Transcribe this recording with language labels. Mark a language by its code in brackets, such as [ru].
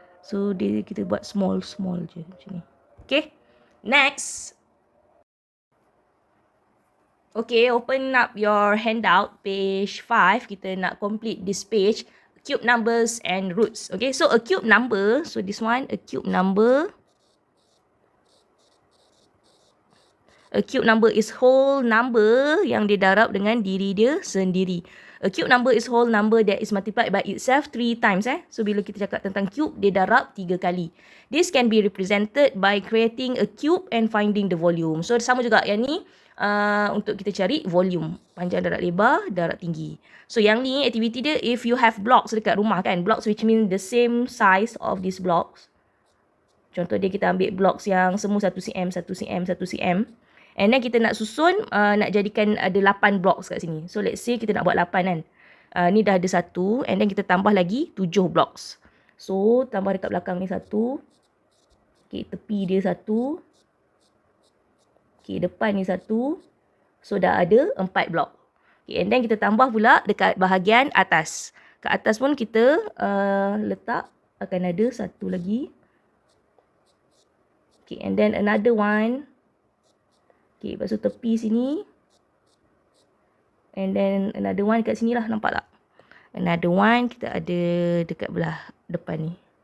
[ms] So kita buat small je macam ni. Okay. Next. [en] Okay, open up your handout, page 5. [ms] Kita nak [en] complete this page. Cube numbers and roots. Okay, so a cube number. So this one, a cube number. A cube number is whole number [ms] yang didarab dengan diri dia sendiri. [en] A cube number is whole number that is multiplied by itself 3 times. [ms] So bila kita cakap tentang cube, dia darab 3 kali. [en] This can be represented by creating a cube and finding the volume. [ms] So sama juga yang ni. Untuk kita cari volume, panjang darab lebar, darab tinggi. So yang ni aktiviti dia, [en] if you have blocks [ms] dekat rumah kan, [en] blocks which mean the same size of these blocks. [ms] Contoh dia, kita ambil blocks yang semua 1 cm, 1 cm, 1 cm. [en] And then [ms] kita nak susun, nak jadikan ada 8 blocks kat sini. [en] So let's say [ms] kita nak buat 8 kan. Ni dah ada 1, [en] and then [ms] kita tambah lagi 7 blocks. So tambah dekat belakang ni 1. Okay, tepi dia 1. Okay, depan ni 1. So dah ada 4 blok. [en] Okay, and then [ms] kita tambah pula dekat bahagian atas. Kat atas pun kita letak, akan ada 1 lagi. [en] Okay, and then another one. [ms] Okay, lepas tu tepi sini. [en] And then another one [ms] kat sini lah, nampak tak? Another one kita ada dekat belah depan ni.